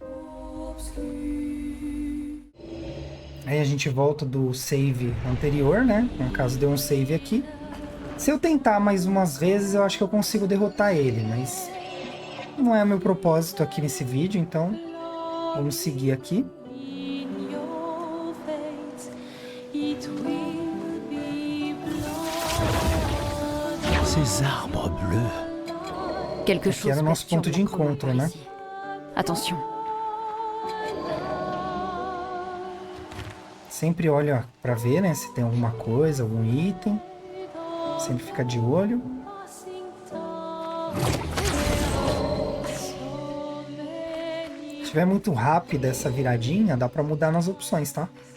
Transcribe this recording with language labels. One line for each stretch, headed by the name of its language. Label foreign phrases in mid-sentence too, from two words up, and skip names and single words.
Portuguese: Aí a gente volta do save anterior, né? No caso, deu um save aqui. Se eu tentar mais umas vezes, eu acho que eu consigo derrotar ele, mas não é meu propósito aqui nesse vídeo, então vamos seguir aqui.
French: Ces arbres bleus. Quelque
Portuguese: Aqui
French: chose
Portuguese: era o nosso ponto de
French: perturbe mon
Portuguese: encontro,
French: commun
Portuguese: né?
French: par ici. Attention.
Portuguese: Sempre olha pra ver, né? Se tem alguma coisa, algum item. Sempre fica de olho. Se tiver muito rápida essa viradinha, dá pra mudar nas opções, tá?